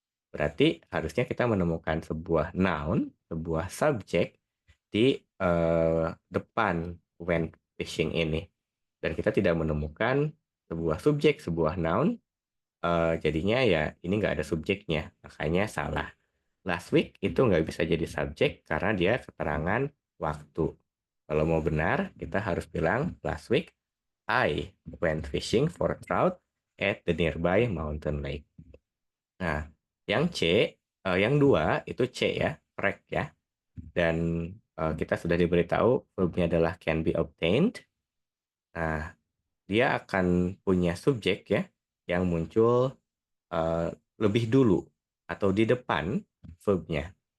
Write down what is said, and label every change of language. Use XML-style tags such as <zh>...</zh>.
<id>Berarti harusnya kita menemukan sebuah noun, sebuah subjek di depan</id> <en>went fishing</en> <id>ini. Dan kita tidak menemukan sebuah subjek, sebuah noun, jadinya ya ini nggak ada subjeknya, makanya salah.</id> <en>Last week</en> <id>itu nggak bisa jadi subjek karena dia keterangan waktu. Kalau mau benar, kita harus bilang</id> <en>last week I went fishing for trout at the nearby mountain lake.</en> <id>Nah, yang C, yang dua itu C ya, correct ya. Dan kita sudah diberitahu verbnya adalah</id> <en>can be obtained.</en> <id>Nah, dia akan punya subjek ya yang muncul eh, lebih dulu atau di depan verbnya.</id>